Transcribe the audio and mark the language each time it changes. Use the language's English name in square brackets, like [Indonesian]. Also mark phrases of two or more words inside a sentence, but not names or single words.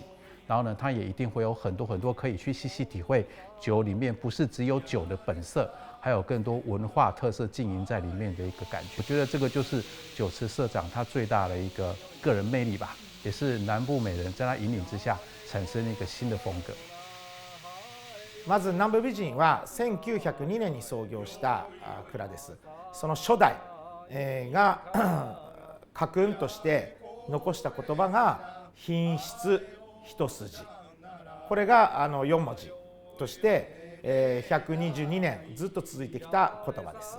[Chinese] 然后呢，它也一定会有很多可以去细细体会酒里面不是只有酒的本色，还有更多文化特色浸淫在里面的一个感觉。我觉得这个就是酒池社长他最大的一个个人魅力吧，也是南部美人在他引领之下产生一个新的风格。 [Japanese] まず南部美人は1902年に創業した蔵です。その初代が家訓として残した言葉が品質一筋、これが4文字として122年ずっと続いてきた言葉です。